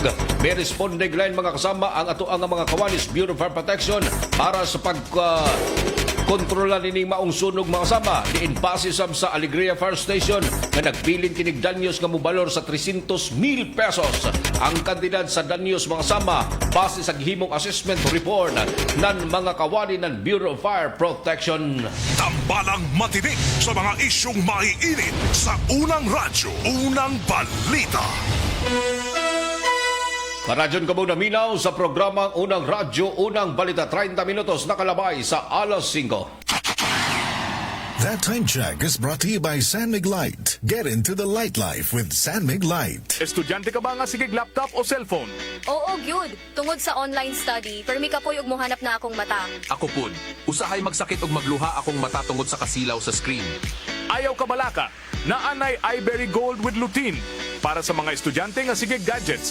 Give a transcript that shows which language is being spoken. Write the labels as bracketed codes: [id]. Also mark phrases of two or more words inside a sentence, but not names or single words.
[ceb] May responde line mga kasama ang ato ang mga kawanis Bureau of Fire Protection para sa kontrola nining maong sunog mga kasama. Diin base sab sa Alegria Fire Station na nagpiling kinig danyos nga mobalor sa 300,000 pesos. Ang kantidad sa danyos mga kasama base sa gihimong [en] assessment report [tl] ng mga kawani ng [ceb] Bureau of Fire Protection. [tl] Tambalang matinik sa mga isyong maiinit sa unang radyo, unang balita. [ceb] Karadyon ka muna minaw sa programang Unang Radyo, Unang Balita. 30 minutos nakalabay sa alas 5. [en] That time check is brought to you by San Mig Light. Get into the light life with San Mig Light. [ceb] Estudyante ka ba nga sigig laptop o cellphone? Oo, gyud. Tungod sa online study, permi ka po'y ug mohanap na akong mata. Ako pud, usahay magsakit og magluha akong mata tungod sa kasilaw sa screen. Ayaw ka balaka, naanay iBerry Gold with lutein para sa mga estudyante nga sigig gadgets.